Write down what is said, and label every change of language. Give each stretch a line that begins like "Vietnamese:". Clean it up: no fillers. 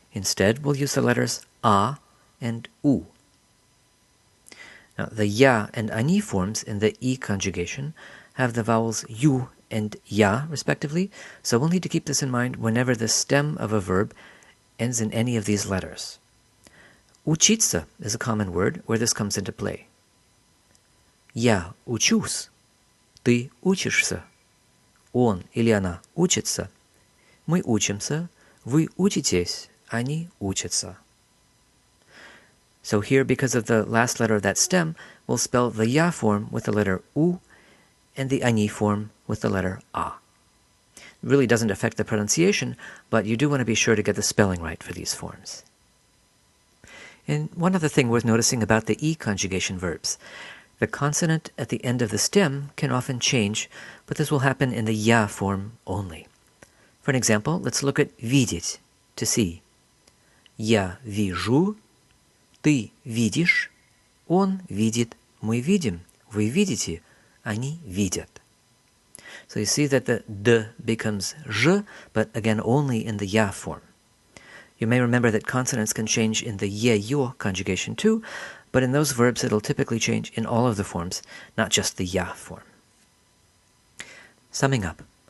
English: Instead, we'll use the letters a and u. Now, the ya and они forms in the I conjugation have the vowels u and ya, respectively, so we'll need to keep this in mind whenever the stem of a verb ends in any of these letters. Учиться is a common word where this comes into play.
Russian: Я учусь, ты учишься, он или она учится, мы учимся, вы учитесь, они учатся.
English: So here, because of the last letter of that stem, we'll spell the ya form with the letter u and the они form with the letter a. It really doesn't affect the pronunciation, but you do want to be sure to get the spelling right for these forms. And one other thing worth noticing about the I conjugation verbs. The consonant at the end of the stem can often change, but this will happen in the ya form only. For an example, let's look at видеть, to see.
Russian: Я вижу, ты видишь, он видит, мы видим, вы видите, они видят.
English: So you see that the d becomes zh, but again only in the ya form. You may remember that consonants can change in the ye-yo conjugation too, but in those verbs it'll typically change in all of the forms, not just the ya form. Summing up.